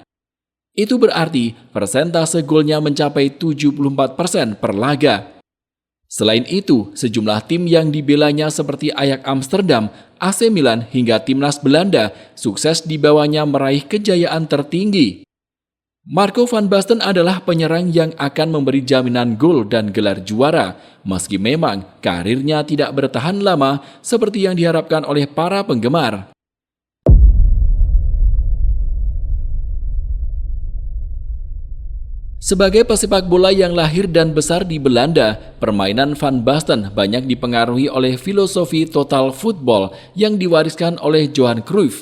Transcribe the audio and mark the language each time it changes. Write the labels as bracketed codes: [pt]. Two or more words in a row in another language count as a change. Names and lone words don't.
[id] Itu berarti persentase golnya mencapai 74% per laga. Selain itu, sejumlah tim yang dibelanya seperti Ajax Amsterdam, AC Milan hingga timnas Belanda sukses dibawanya meraih kejayaan tertinggi. Marco van Basten adalah penyerang yang akan memberi jaminan gol dan gelar juara, meski memang karirnya tidak bertahan lama seperti yang diharapkan oleh para penggemar. Sebagai pesepak bola yang lahir dan besar di Belanda, permainan Van Basten banyak dipengaruhi oleh filosofi [en] total football [id] yang diwariskan oleh Johan Cruyff.